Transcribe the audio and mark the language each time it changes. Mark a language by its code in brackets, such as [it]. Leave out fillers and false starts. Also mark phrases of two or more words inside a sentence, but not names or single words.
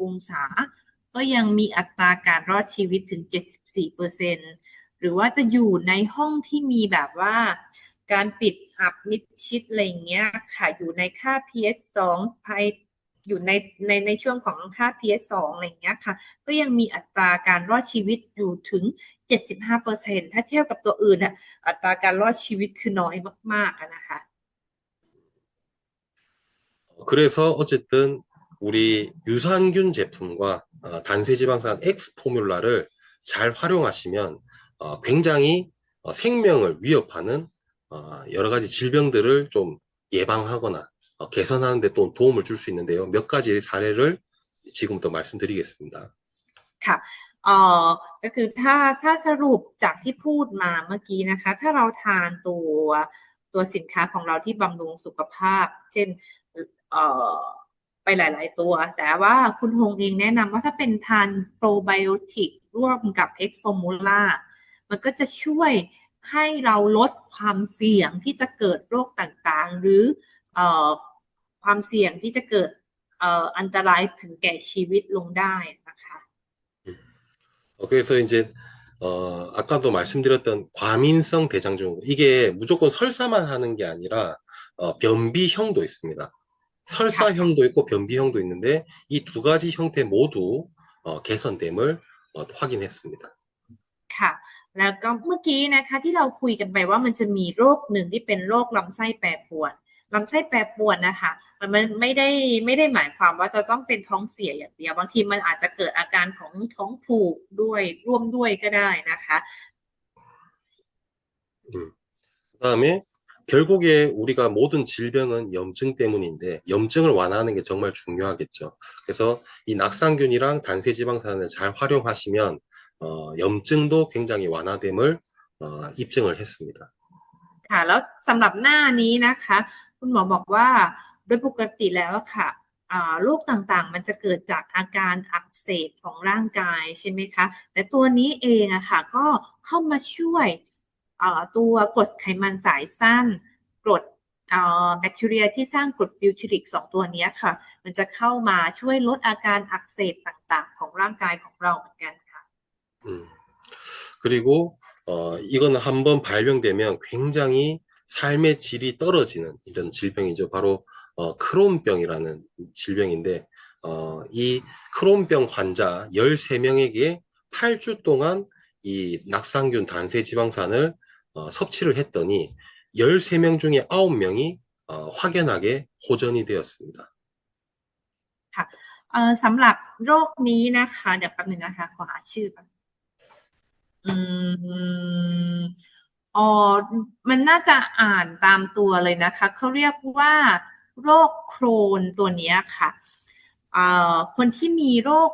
[th] องศาก็ยังมีอัตราการรอดชีวิตถึง 74% หรือว่าจะอยู่ในห้องที่มีแบบว่าการปิดอับมิดชิดอะไรอย่างเงี้ยค่ะอยู่ในค่า pH 2ภายอยู่ในช่วงของค่า pH 2อะไรอย่างเงี้ยค่ะก็ยังมีอัตราการรอดชีวิตอยู่ถึง 75% ถ้าเทียบกับตัวอื่นอ่ะอัตราการรอดชีวิตคือน้อยมากๆนะคะ [ko] 그래서 어쨌든 우리 유산균 제품과 단쇄지방산 X 포뮬라를 잘 활용하시면 굉장히 생명을 위협하는 여러 가지 질병들을 좀 예방하거나 개선하는 데 또 도움을 줄 수 있는데요. 몇 가지 사례를 지금부터 말씀드리겠습니다. [th] ค่ะก็คือถ้าสรุปจากที่พูดมาเมื่อกี้นะคะถ้าเราทานตัวสินค้า ของเราที่บำรุงสุขภาพเช่นไปหลายๆตัวแต่ว่าคุณฮงเองแนะนำว่าถ้าเป็นทานโปรไบโอติกร่วมกับ X Formula มันก็จะช่วยให้เราลดความเสี่ยงที่จะเกิดโรคต่างๆหรือความเสี่ยงที่จะเกิดอันตรายถึงแก่ชีวิตลงได้นะคะ [ko] 그래서 이제 아까도 말씀드렸던 과민성 대장증후군 이게 무조건 설사만 하는 게 아니라 변비형도 있습니다. 설사형도 있고 변비형도 있는데 이 두 가지 형태 모두 개선됨을 확인했습니다. [th] ค่ะแล้วก็เมื่อกี้นะคะที่เราคุยกันไปว่ามันจะมีโรคหนึ่งที่เป็นโรคลำไส้แปรปรวนลำไส้แปรปรวนนะคะมันไม่ได้หมายความว่าจะต้องเป็นท้องเสียอย่างเดียวบางทีมันอาจจะเกิดอาการของท้องผูกด้วยร่วมด้วยก็ได้นะคะ [ko] 그다음에 결국에 우리가 모든 질병은 염증 때문인데 염증을 완화하는 게 정말 중요하겠죠. 그래서 이 낙상균이랑 단세지방산을 잘 활용하시면 염증도 굉장히 완화됨을 입증을 했습니다. [th] ค่ะแล้วสำหรับหน้านี้นะคะคุณหมอบอกว่าโดยปกติแล้วอะค่ะโรคต่างๆมันจะเกิดจากอาการอักเสบของร่างกายใช่ไหมคะแต่ตัวนี้เองอะค่ะก็เข้ามาช่วยตัวกรดไขมันสายสั้นกรดแบคทีเรียที่สร้างกรดบิวทิริกสองตัวนี้ค่ะมันจะเข้ามาช่วยลดอาการอักเสบต่างๆของร่างกายของเราเหมือนกันค่ะ [ko] 그리고 이거는 한번 발병되면 굉장히 삶의 질이 떨어지는 이런 질병이죠. 바로 크론병이라는 질병인데 이 크론병 환자 13명에게 8주 동안 이 낙상균 단세지방산을 섭취를 했더니 13명 중에 9명이 확연하게 호전이 되었습니다. [th] ค่ะสำหรับโรคนี้นะคะเดี๋ยวแป๊บนึงนะคะขอหาชื่อก่อนอืมอ๋อมันน่าจะอ่านตามตัวเลยนะคะเขาเรียกว่าโรคโครนตัวนี้ค่ะคนที่มีโรค